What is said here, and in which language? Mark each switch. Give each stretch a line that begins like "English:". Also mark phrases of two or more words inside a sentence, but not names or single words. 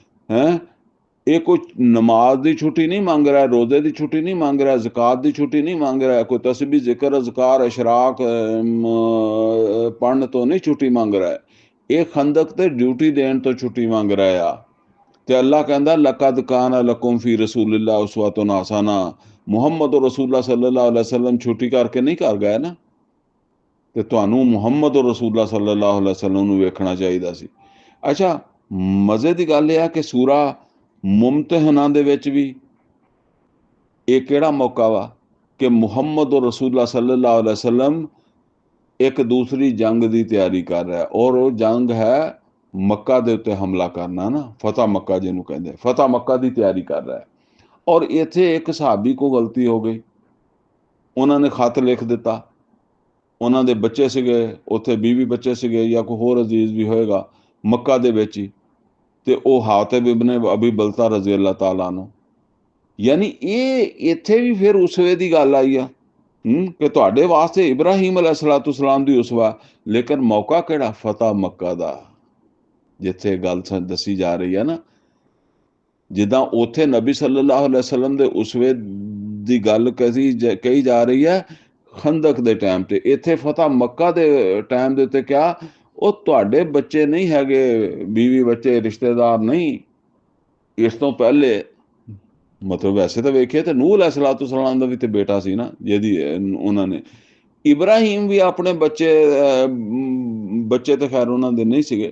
Punjabi: ਇਹ ਕੋਈ ਨਮਾਜ਼ ਦੀ ਛੁੱਟੀ ਨਹੀਂ ਮੰਗ ਰਿਹਾ, ਰੋਜ਼ੇ ਦੀ ਛੁੱਟੀ ਨਹੀਂ ਮੰਗ ਰਿਹਾ, ਜ਼ਕਾਤ ਦੀ ਛੁੱਟੀ ਨਹੀਂ ਮੰਗ ਰਿਹਾ, ਕੋਈ ਤਸਬੀਹ ਜ਼ਿਕਰ ਅਜ਼ਕਾਰ ਇਸ਼ਰਾਕ ਪੜ੍ਹਨ ਤੋਂ ਨਹੀਂ ਛੁੱਟੀ ਮੰਗ ਰਿਹਾ, ਇਹ ਖੰਦਕ ਤੇ ਡਿਊਟੀ ਦੇਣ ਤੋਂ ਛੁੱਟੀ ਮੰਗ ਰਿਹਾ ਆ। ਤੇ ਅੱਲਾ ਕਹਿੰਦਾ
Arabic: لقد كان لكم في رسول الله أسوة حسنة,
Punjabi: ਮੁਹੰਮਦ ਰਸੂਲullah
Arabic: صلى الله عليه وسلم
Punjabi: ਛੁੱਟੀ ਕਰਕੇ ਨਹੀਂ ਕਰ ਗਏ ਨਾ, ਤੇ ਤੁਹਾਨੂੰ ਮੁਹੰਮਦ ਰਸੂਲullah
Arabic: صلى الله عليه وسلم
Punjabi: ਨੂੰ ਵੇਖਣਾ ਚਾਹੀਦਾ ਸੀ। ਅੱਛਾ, ਮਜ਼ੇ ਦੀ ਗੱਲ ਇਹ ਆ ਕਿ ਸੂਰਾ ਮੁਮਤਹਿਨਾ ਦੇ ਵਿੱਚ ਵੀ ਇਹ ਕਿਹੜਾ ਮੌਕਾ ਵਾ ਕਿ ਮੁਹੰਮਦ ਰਸੂਲullah
Arabic: صلى الله عليه وسلم
Punjabi: ਇੱਕ ਦੂਸਰੀ ਜੰਗ ਦੀ ਤਿਆਰੀ ਕਰ ਰਿਹਾ, ਔਰ ਉਹ ਜੰਗ ਹੈ ਮੱਕਾ ਦੇ ਉੱਤੇ ਹਮਲਾ ਕਰਨਾ ਨਾ, ਫਤਹ ਮੱਕਾ ਜਿਹਨੂੰ ਕਹਿੰਦੇ, ਫਤਹ ਮੱਕਾ ਦੀ ਤਿਆਰੀ ਕਰ ਰਿਹਾ ਹੈ। ਔਰ ਇੱਥੇ ਇੱਕ ਸਹਾਬੀ ਕੋ ਗਲਤੀ ਹੋ ਗਈ, ਉਹਨਾਂ ਨੇ ਖਤ ਲਿਖ ਦਿੱਤਾ, ਉਹਨਾਂ ਦੇ ਬੱਚੇ ਸੀਗੇ ਉੱਥੇ, 20 ਬੱਚੇ ਸੀਗੇ ਜਾਂ ਕੋਈ ਹੋਰ ਅਜ਼ੀਜ਼ ਵੀ ਹੋਏਗਾ ਮੱਕਾ ਦੇ ਵਿੱਚ ਹੀ, ਤੇ ਉਹ ਹਾਤਿਬ ਇਬਨ ਅਬੀ ਬਲਤਾ
Arabic: رضي الله تعالى
Punjabi: ਨੂੰ, ਯਾਨੀ ਇਹ ਇੱਥੇ ਵੀ ਫਿਰ ਉਸਵੇ ਦੀ ਗੱਲ ਆਈ ਆ ਕਿ ਤੁਹਾਡੇ ਵਾਸਤੇ ਇਬਰਾਹੀਮ अलैहिस्सलाम ਦੀ ਉਸਵਾ, ਲੇਕਿਨ ਮੌਕਾ ਕਿਹੜਾ? ਫਤਹ ਮੱਕਾ ਦਾ, ਜਿੱਥੇ ਗੱਲ ਦੱਸੀ ਜਾ ਰਹੀ ਹੈ ਨਾ, ਜਿੱਦਾਂ ਉੱਥੇ ਨਬੀ
Arabic: صلى الله عليه وسلم
Punjabi: ਦੇ ਉਸਵੇ ਦੀ ਗੱਲ ਕਹੀ ਜਾ ਰਹੀ ਹੈ ਖੰਦਕ ਦੇ ਟਾਈਮ ਤੇ। ਇੱਥੇ ਫਤਹ ਮੱਕਾ ਦੇ ਟਾਈਮ ਦੇ ਉੱਤੇ ਕਿਹਾ ਉਹ ਤੁਹਾਡੇ ਬੱਚੇ ਨਹੀਂ ਹੈਗੇ, ਬੀਵੀ ਬੱਚੇ ਰਿਸ਼ਤੇਦਾਰ ਨਹੀਂ। ਇਸ ਤੋਂ ਪਹਿਲੇ ਮਤਲਬ ਵੈਸੇ ਤਾਂ ਵੇਖੀਏ ਤੇ ਨੂਹ
Arabic: عليه الصلاة والسلام
Punjabi: ਦਾ ਵੀ ਤੇ ਬੇਟਾ ਸੀ ਨਾ, ਜਿਹਦੀ ਉਹਨਾਂ ਨੇ ਇਬਰਾਹੀਮ ਵੀ ਆਪਣੇ ਬੱਚੇ ਤੇ ਖੈਰ ਉਹਨਾਂ ਦੇ ਨਹੀਂ ਸੀਗੇ।